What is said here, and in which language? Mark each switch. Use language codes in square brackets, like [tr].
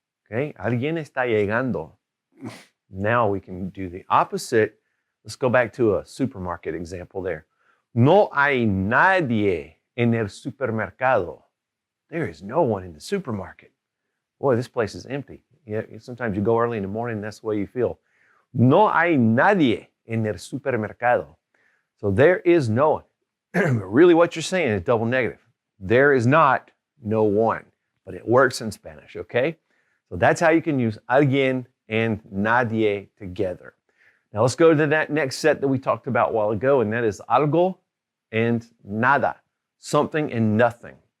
[es] Okay, alguien está llegando. [en] Now we can do the opposite. Let's go back to a supermarket example there. [es] No hay nadie en el supermercado. [en] There is no one in the supermarket. Boy, this place is empty. Yeah, sometimes you go early in the morning and that's the way you feel. [es] No hay nadie en el supermercado. [en] So there is no one. Really what you're saying is double negative. There is not no one, but it works in Spanish, okay? So that's how you can use alguien and nadie together. Now let's go to that next set that we talked about a while ago, and that is algo and nada, something and nothing.